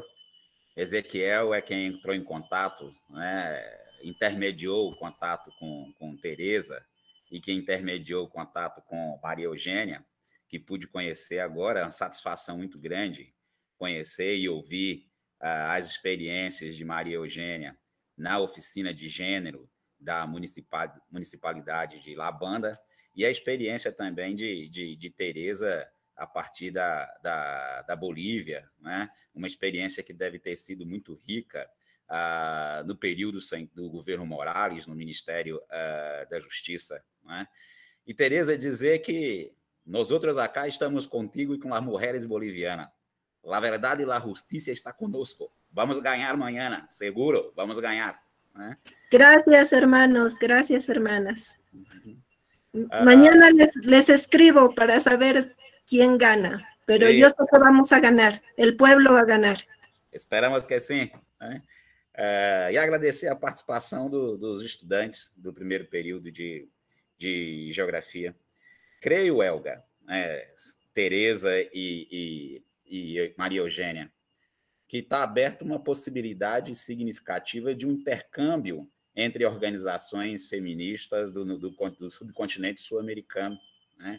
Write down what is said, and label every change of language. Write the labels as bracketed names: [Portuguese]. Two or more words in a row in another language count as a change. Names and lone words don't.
[Portuguese] Ezequiel é quem entrou em contato, né, intermediou o contato com Teresa e quem intermediou o contato com Maria Eugênia, que pude conhecer agora, é uma satisfação muito grande conhecer e ouvir as experiências de Maria Eugênia na oficina de gênero da municipalidade de Labanda e a experiência também de Teresa a partir da Bolívia, né? Uma experiência que deve ter sido muito rica no período do governo Morales, no Ministério da Justiça, né? E Teresa dizer que nós outros acá estamos contigo e com as mulheres bolivianas. [Spanish] La [Portuguese] verdade e [Spanish] la justicia está conosco. [Portuguese] Vamos ganhar mañana, seguro, vamos ganhar, né? [Spanish] Gracias, hermanos, gracias, hermanas. Mañana les escribo para saber quién gana, pero yo sé que vamos a ganar, el pueblo va a ganar. [Portuguese] Esperamos que sim, né? E agradecer a participação dos estudantes do primeiro período de Geografia. Creio, Elga, Teresa e Maria Eugênia, que está aberta uma possibilidade significativa de um intercâmbio entre organizações feministas do subcontinente sul-americano, né?